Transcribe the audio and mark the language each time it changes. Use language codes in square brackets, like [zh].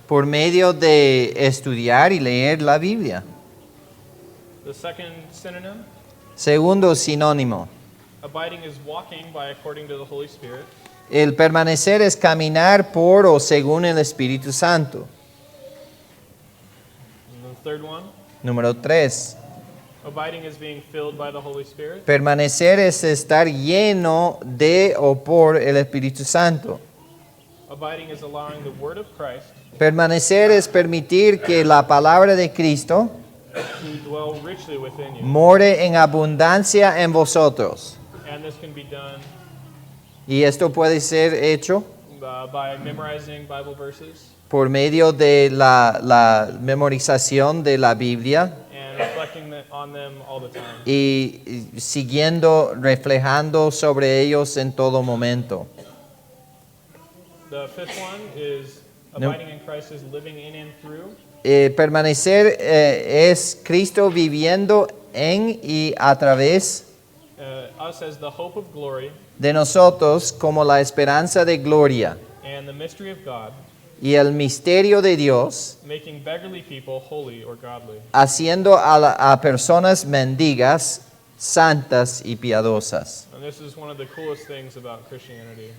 [es] por medio de estudiar y leer la Biblia. [en] The second synonym, [es] Segundo sinónimo, [en] abiding is walking by according to the Holy Spirit. [es] el permanecer es caminar por o según el Espíritu Santo. [en] And the third one, [es] Número 3, [en] abiding is being filled by the Holy Spirit. [es] permanecer es estar lleno de o por el Espíritu Santo. [en] Abiding is allowing the word of Christ [es] Permanecer es permitir que la palabra de Cristo [en] to dwell richly within you. [es] more en abundancia en vosotros. [en] And this can be done [es] Y esto puede ser hecho [en] by memorizing Bible verses [es] por medio de la memorización de la Biblia [en] and reflecting on them all the time. [es] y siguiendo, reflejando sobre ellos en todo momento. [en] The fifth one is [es] No. [en] abiding in Christ is living in and through. [es] Permanecer es Cristo viviendo en y a través [en] Us as the hope of glory [es] de nosotros como la esperanza de gloria [en] and the mystery of God, [es] y el misterio de Dios, [en] making beggarly people holy or godly. [es] haciendo a personas mendigas santas y piadosas. [en] And this is one of the coolest things about Christianity.